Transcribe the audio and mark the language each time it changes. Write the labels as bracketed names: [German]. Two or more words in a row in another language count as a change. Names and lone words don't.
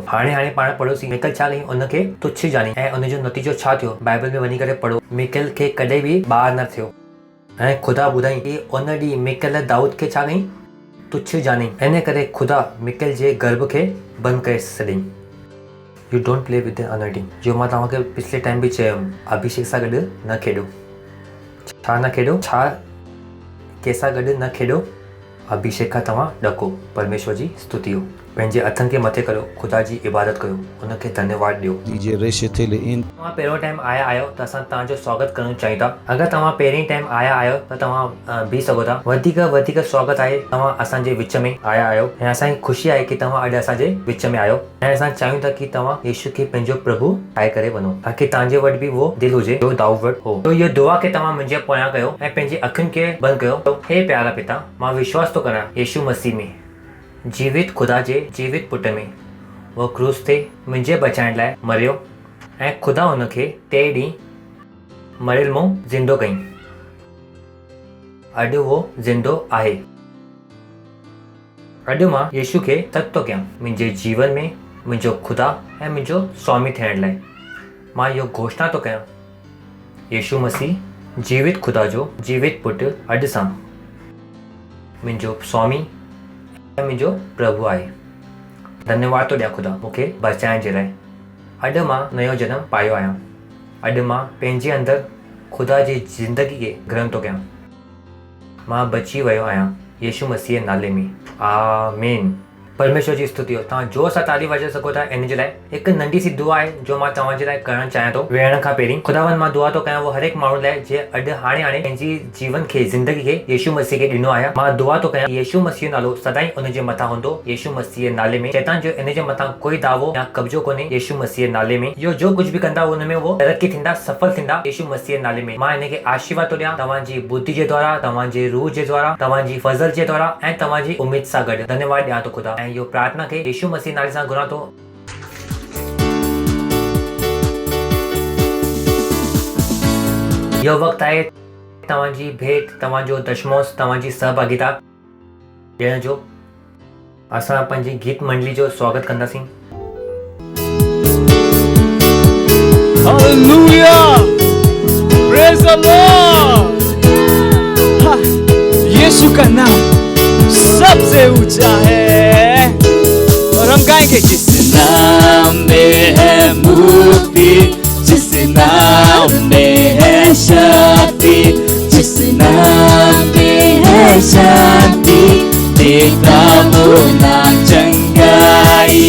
[Sindhi] हाणे पाण पढ़ोसीं मिकल छा कई उनखे तुच्छ जानी ऐं उनजो नतीजो छा थियो बाइबल में वञी करे पढ़ो। मिकल खे कॾहिं बि ॿार न थियो ऐं ख़ुदा ॿुधाई कि उन ॾींहुं मिकल दाऊद खे छा कई तुच्छ जानी। इन करे ख़ुदा मिकल जे गर्भ खे बंदि करे छॾियईं। [English] you don't play with the anointing [Sindhi] जो मां तव्हांखे पिछले टाइम बि चयुमि अभिषेक सां गॾु न खेॾो। छा न खेॾो छा कंहिंसां गॾु न खेॾो अभिषेक खां तव्हां ॾको। परमेश्वर जी स्तुति हो। पंहिंजे हथनि खे मथे करो ख़ुदा जी इबादत कयो उनखे धन्यवाद ॾियो। तव्हां पहिरियों टाइम आया आहियो त असां तव्हांजो स्वागत करणु चाहियूं था। अगरि तव्हां पहिरीं टाइम आया आहियो त तव्हां बीह सघो था। वधीक स्वागत आहे तव्हां असांजे विच में आया आहियो ऐं असांजी ख़ुशी आहे कि तव्हां अॼु असांजे विच में आहियो ऐं असां चाहियूं था कि तव्हां यीशु खे पंहिंजो प्रभु ठाहे करे वञो ताकि तव्हांजे वटि बि उहो दिलि हुजे जो दाऊद वटि हो। तो इहो दुआ खे तव्हां मुंहिंजे पोयां कयो ऐं पंहिंजी अखियुनि खे बंदि कयो। हे प्यारा पिता मां विश्वास थो करियां यीशु मसीह में जीवित ख़ुदा जे जीवित पुट में वो क्रूस ते मुंहिंजे बचाइण लाइ मरियो ऐं ख़ुदा हुनखे 3 ॾींहं मरियल मां ज़िंदो कई। अॼु उहो ज़िंदो आहे। अॼु मां यीशु खे सॾु थो कयां मुंहिंजे जीवन में मुंहिंजो ख़ुदा ऐं मुंहिंजो स्वामी थियण लाइ। मां इहो घोषणा थो कयां यीशु मसीह जीवित ख़ुदा जो जीवित पुटु अॼु सां मुंहिंजो स्वामी ऐं मुंहिंजो प्रभु आहे। धन्यवाद थो ॾियां ख़ुदा मूंखे बचाइण जे लाइ। अॼु मां नयो जनम पायो आहियां। अॼु मां पंहिंजे अंदरि ख़ुदा जी ज़िंदगी खे ग्रहण थो कयां। मां बची वियो आहियां यीशु मसीह नाले में आमीन। परमेश्वर जी स्तुति हो। तव्हां जोर सां ताली वॼाए सघो था इन जे लाइ। हिकु नंढी सी दुआ आहे जो मां तव्हांजे लाइ करणु चाहियां थो वेहण खां पहिरीं। ख़ुदावन मां दुआ थो कयां वो हर हिकु माण्हू लाइ जे अॼु हाणे पंहिंजी जीवन खे ज़िंदगी खे यीशु मसीह खे ॾिनो आहियां। मां दुआ थो कयां यीशु मसीह नालो सदाईं उन जे मथां हूंदो। यीशु मसीह नाले में शैतान जो इन जे मथां कोई दावो या कब्जो कोन्हे। यीशु मसीह नाले में इहो जो कुझु बि कंदा हुन में वो तरक़ी थींदा सफल थींदा यीशु मसीह नाले में। मां हिन खे आशीर्वाद थो ॾियां तव्हांजी बुद्धि जे द्वारा तव्हांजे रूह जे द्वारा तव्हांजी फज़ल जे द्वारा ऐं तव्हांजी उमेद सां गॾु। धन्यवाद ॾियां थो ख़ुदा ऐं इहो प्रार्थना खे यीशु मसीह नाले सां घुरां थो। इहो वक़्तु आहे तव्हांजी भेंट तव्हांजो दशमोस तव्हांजी सहभागिता ॾियण जो। असां पंहिंजी गीत मंडली जो स्वागत कंदासीं। [English] Hallelujah! Praise the Lord! [Hindi] हा, यीशु का नाम सबसे ऊंचा है और हम गाएंगे जिस नाम में है मुक्ति जिस नाम में है शक्ति जिस नाम में है शांति देता वो नाम चंगाई।